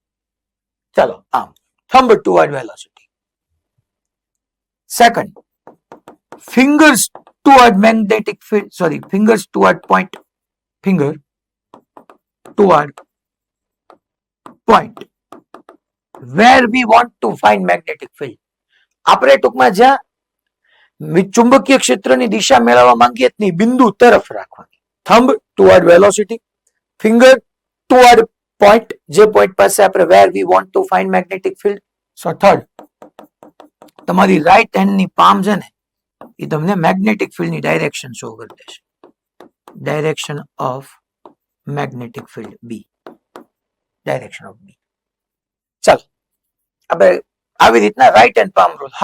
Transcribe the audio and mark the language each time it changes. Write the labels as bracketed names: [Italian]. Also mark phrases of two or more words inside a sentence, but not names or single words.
[Gujarati] ચાલો આમ [English] thumb toward velocity. second fingers toward magnetic field, sorry fingers toward point, finger toward point where we want to find magnetic field. [Gujarati] આપણે ટૂંકમાં જ્યાં ચુંબકીય ક્ષેત્રની દિશા મેળવવા માંગીએ છીએ બિંદુ તરફ રાખવાની. [English] thumb toward velocity, finger toward point, [Gujarati] જે પોઈન્ટ પાસે આપણે [English] where we want to find magnetic field. so third [Gujarati] તમારી [English] right handની [Gujarati] પામ છે ને એ તમને [English] magnetic fieldની direction show [Gujarati] કરી દેશે. [English] direction of magnetic field B, direction of B. [Gujarati] ચાલો આપણે આવી રીતના [English] right hand palm rule.